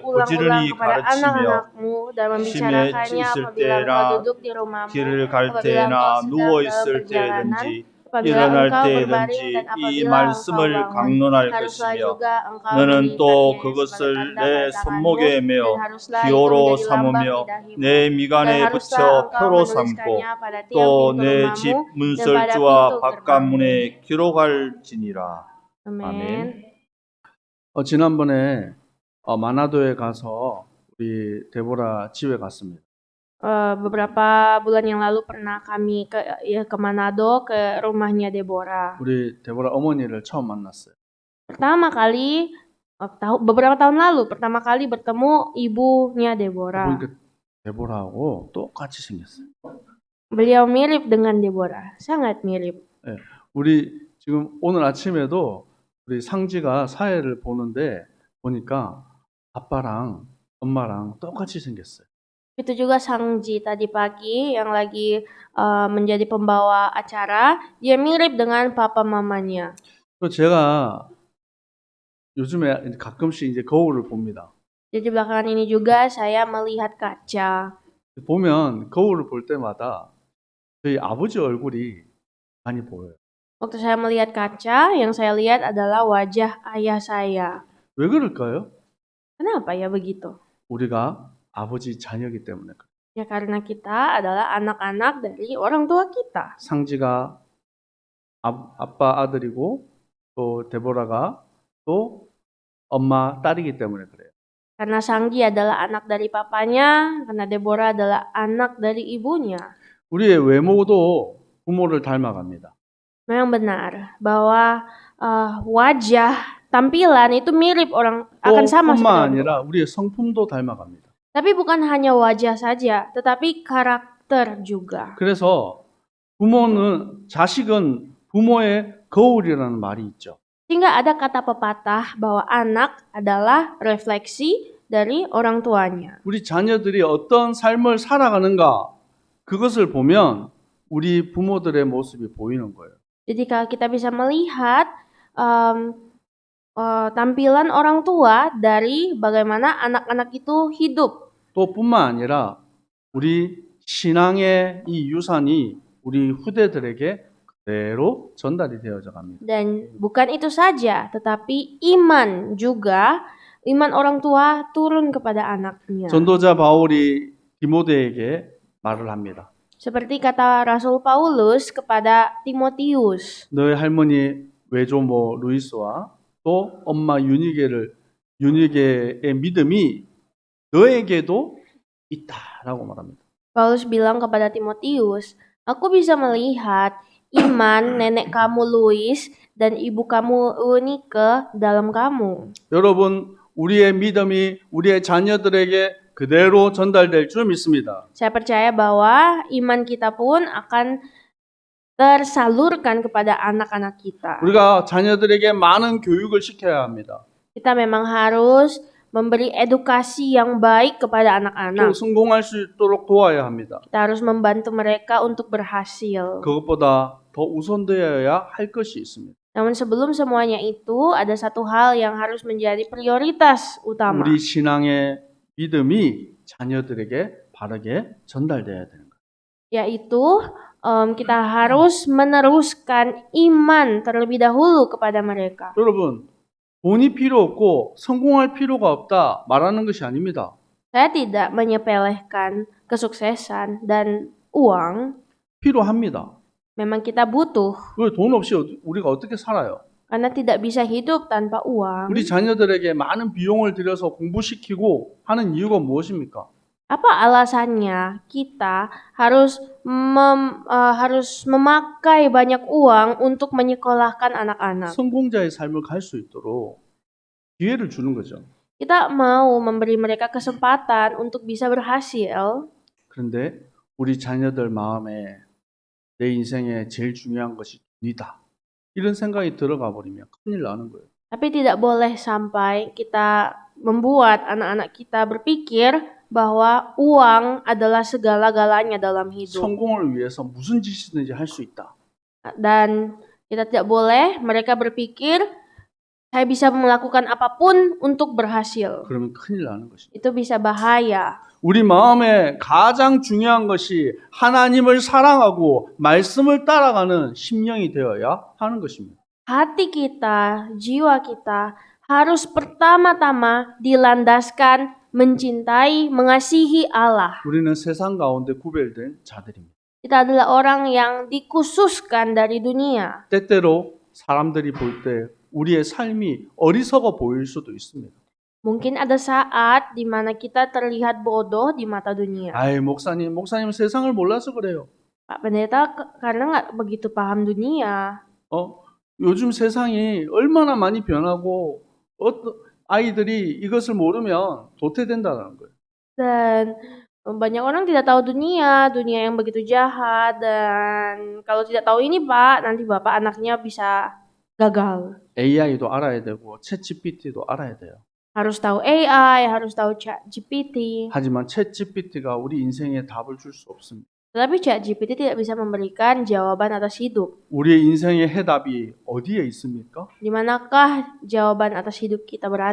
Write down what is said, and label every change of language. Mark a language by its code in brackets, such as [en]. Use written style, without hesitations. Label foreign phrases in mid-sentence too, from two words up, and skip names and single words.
[ko] 부지런히 가르치며 심에 있을 때나 길을 갈 때나 누워 있을 때든지 일어날 때든지 이 말씀을 강론할 것이며 너는 또 그것을 내 손목에 메어 기호로 삼으며 내 미간에 붙여 표로 삼고 또 내 집 문설주와 바깥문에 기록할지니라. 아멘. 지난번에 마나도에 가서 우리 데보라 집에 갔습니다. [id] Beberapa bulan yang lalu pernah kami ke Manado ke rumahnya Deborah. [ko] 우리 데보라 어머니를 처음 만났어요. [id] Pertama kali beberapa tahun lalu pertama kali bertemu ibunya Deborah. [ko] 보니까 데보라하고 똑같이 생겼어요. [id] Beliau mirip dengan Deborah, sangat mirip. [ko] 네, 우리 지금 오늘 아침에도 우리 상지가 사회를 보는데 보니까 아빠랑 엄마랑 똑같이 생겼어요. [id] Itu juga Sangji tadi pagi yang lagi menjadi pembawa acara, dia mirip dengan papa mamanya. [ko] 제가 요즘에 가끔씩 이제 거울을 봅니다. [id] Jadi belakangan ini juga saya melihat kaca. [ko] 보면 거울을 볼 때마다 저희 아버지 얼굴이 많이 보여요. [id] Waktu saya melihat kaca, yang saya lihat adalah wajah ayah saya. [ko] 왜 그럴까요? [id] Kenapa ya begitu? [ko] 우리가 아버지 자녀이기 때문에 그래요. [id] Ya karena kita adalah anak-anak dari orang tua kita. [ko] 상지가 아빠 아들이고 또 데보라가 또 엄마 딸이기 때문에 그래요. [id] Karena Sangji adalah anak dari papanya, karena Deborah adalah anak dari ibunya. [ko] 우리의 외모도 부모를 닮아갑니다. [id] Memang benar bahwa wajah, tampilan itu mirip orang akan sama [ko] 뿐만 [id] seperti orang tua. [ko] 아니라 우리의 성품도 닮아갑니다. [id] Tapi bukan hanya wajah saja, tetapi karakter juga. [ko] 그래서 자식은 부모의 거울이라는 말이 있죠. [id] Sehingga ada kata pepatah bahwa anak adalah refleksi dari orang tuanya. [ko] 우리 자녀들이 어떤 삶을 살아가는가 그것을 보면 우리 부모들의 모습이 보이는 거예요. [id] Jadi kalau kita bisa melihat tampilan orang tua dari bagaimana anak-anak itu hidup. [ko] 또 뿐만 아니라 우리 신앙의 이 유산이 우리 후대들에게 그대로 전달이 되어져 갑니다. [id] Dan bukan itu saja, tetapi iman juga, iman orang tua turun kepada anaknya. [ko] 전도자 바울이 디모데에게 말을 합니다. [id] Seperti kata Rasul Paulus kepada Timotius. [ko] 너의 할머니 외조모 루이스와 또 엄마 유니게의 믿음이 너에게도 있다라고 말합니다. [id] Paulus bilang kepada Timotius, aku bisa melihat iman nenek kamu Louis dan ibu kamu Eunike dalam kamu. [ko] 여러분, 우리의 믿음이 우리의 자녀들에게 그대로 전달될 줄 믿습니다. [id] Saya percaya bahwa iman kita pun akan tersalurkan kepada anak-anak kita. [ko] 우리가 자녀들에게 많은 교육을 시켜야 합니다. [id] Kita memang harus memberi edukasi yang baik kepada [ko] 또 [id] anak-anak. [ko] 성공할 수 있도록 도와야 합니다. [id] Kita harus membantu mereka untuk berhasil. [ko] 그것보다 더 우선되어야 할 것이 있습니다. [id] Namun sebelum semuanya itu, ada satu hal yang harus menjadi prioritas utama. [ko] 우리 신앙의 믿음이 자녀들에게 바르게 전달돼야 되는 거예요. [id] Yaitu kita harus meneruskan iman terlebih dahulu kepada mereka. [ko] 여러분, 돈이 필요 없고 성공할 필요가 없다 말하는 것이 아닙니다. [id] Saya tidak menyepelekan kesuksesan dan uang. [ko] 필요합니다. [id] Memang kita butuh. [ko] 왜 돈 없이 우리가 어떻게 살아요? [id] Karena tidak bisa hidup tanpa uang. [ko] 우리 자녀들에게 많은 비용을 들여서 공부시키고 하는 이유가 무엇입니까? [id] Apa alasannya kita harus memakai banyak uang untuk menyekolahkan anak-anak? [ko] 성공자의 삶을 갈 수 있도록 기회를 주는 거죠. [id] Kita mau memberi mereka kesempatan untuk bisa berhasil. [ko] 그런데 우리 자녀들 마음에 내 인생에 제일 중요한 것이 돈이다. 이런 생각이 들어가 버리면 큰일 나는 거예요. [id] Tapi tidak boleh sampai kita membuat anak-anak kita berpikir bahwa uang adalah segala-galanya dalam hidup. [ko] 성공을 위해서 무슨 짓이든지 할 수 있다. [id] Dan kita tidak boleh mereka berpikir saya bisa melakukan apapun untuk berhasil. [ko] 그러면 큰일 나는 것입니다. [id] Itu bisa bahaya. [ko] 우리 마음에 가장 중요한 것이 하나님을 사랑하고 말씀을 따라가는 심령이 되어야 하는 것입니다. [id] Hati kita, jiwa kita harus pertama-tama dilandaskan mencintai, mengasihi Allah. [ko] 우리는 세상 가운데 구별된 자들입니다. [id] Kita adalah orang yang dikhususkan dari dunia. [ko] 때때로 사람들이 볼 때 우리의 삶이 어리석어 보일 수도 있습니다. [id] Mungkin ada saat di mana kita terlihat bodoh di mata dunia. [ko] 아이, 목사님 세상을 몰라서 그래요. [id] Pak Pendeta karena nggak begitu paham dunia. [ko] 요즘 세상이 얼마나 많이 변하고 아이들이 이것을 모르면 도태된다는 거예요. [id] Dan banyak orang tidak tahu dunia yang begitu jahat. Dan kalau tidak tahu ini Pak, nanti Bapak anaknya bisa gagal. [ko] AI도 알아야 되고 챗GPT도 알아야 돼요. [id] Harus tahu AI, harus tahu ChatGPT. [ko] 하지만 챗GPT가 우리 인생에 답을 줄 수 없습니다. [id] Tetapi ChatGPT tidak bisa memberikan jawaban atas hidup. [ko] 우리의 인생의 해답이 어디에 있습니까? [id] Di manakah jawaban atas hidup kita berada?